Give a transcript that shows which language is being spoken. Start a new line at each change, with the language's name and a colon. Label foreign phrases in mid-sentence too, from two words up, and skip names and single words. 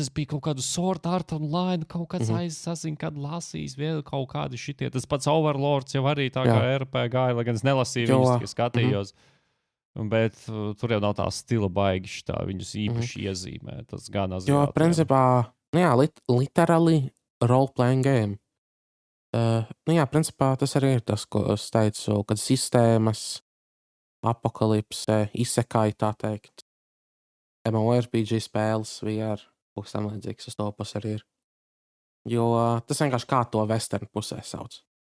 Latvian: Es biju kaut kādu Sword Art Online, kaut kāds aizsazinu, kad lasījis vēl kaut kādi šitie. Tas pats Overlords jau arī tā kā RPG, lai gan es nelasīju viņus, tikai skatījos. Bet tur jau nav tā stila baigi viņus īpaši iezīmē. Tas gan aziātiem. Jo, principā,
English: literally role-playing game.
Latvian: Principā tas arī ir tas, ko es teicu, kad sistēmas, apokalipse, isekai, tā teikt. MMORPG spēles, VR, kaut kas tam līdzīgs uz to pusi arī ir. Jo tas vienkārši kā to western pusē sauc.